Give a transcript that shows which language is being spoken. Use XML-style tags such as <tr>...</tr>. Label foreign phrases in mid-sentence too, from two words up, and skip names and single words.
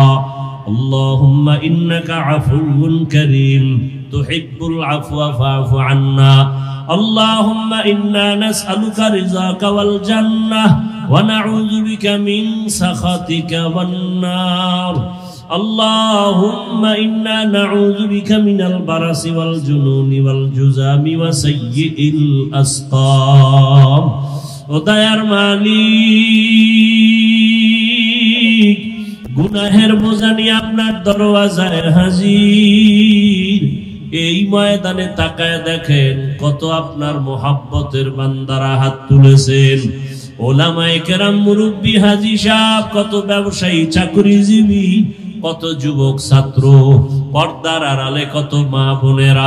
<ar>اللهم إنك عفو كريم تحب العفو فاعف عنا. اللهم إنا نسألك رضاك والجنة ونعوذ بك من سخطك والنار. اللهم إنا نعوذ بك من البرص والجنون والجذام وسيئ الأسقام.</ar> <bn>ও দয়ার মালিক, গুনাহের বোঝা নিয়ে আপনার দরওয়াজায় হাজির। এই ময়দানে তাকায় দেখেন কত আপনার মোহাব্বতের বান্দারা হাত তুলেছেন। ওলামায়ে কেরাম, মুরব্বী, হাজী সাহেব, কত ব্যবসায়ী, চাকরিজীবী, কত যুবক ছাত্র, পর্দার আড়ালে কত মা বোনেরা।</bn>